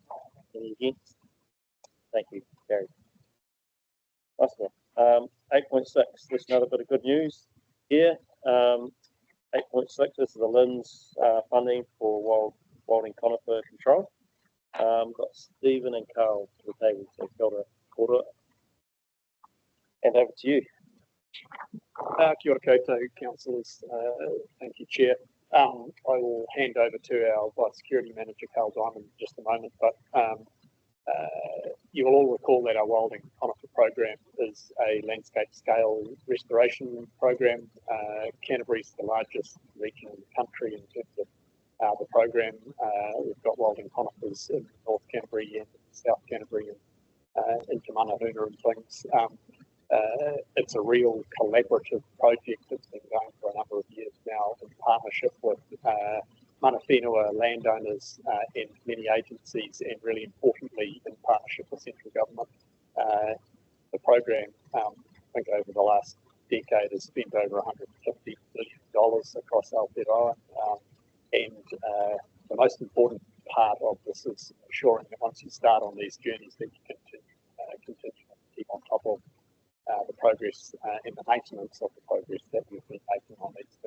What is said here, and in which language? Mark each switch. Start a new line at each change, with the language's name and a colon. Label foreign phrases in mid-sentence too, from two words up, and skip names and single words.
English: Any against? Thank you, Gary. Nice one. 8.6, there's another bit of good news here. 8.6, this is the LINZ funding for wilding conifer control. Got Stephen and Carl to the table, so
Māori: kia ora.
English: And over to you.
Māori: Kia ora koutou,
English: councillors. Thank you, Chair. I will hand over to our Biosecurity Manager, Carl Diamond, in just a moment, but you will all recall that our wilding conifer program is a landscape scale restoration program. Canterbury is the largest region in the country in terms of the program. We've got wilding conifers in North Canterbury and South Canterbury and into Manahuna and things. It's a real collaborative project that's been going for a number of years now in partnership with
Māori: mana whenua
English: landowners and many agencies, and really importantly in partnership with central government. The program, I think over the last decade, has spent over $150 million across Aotearoa, and the most important part of this is ensuring that once you start on these journeys that you continue to keep on top of the progress and the maintenance of the progress that we've been making on these things.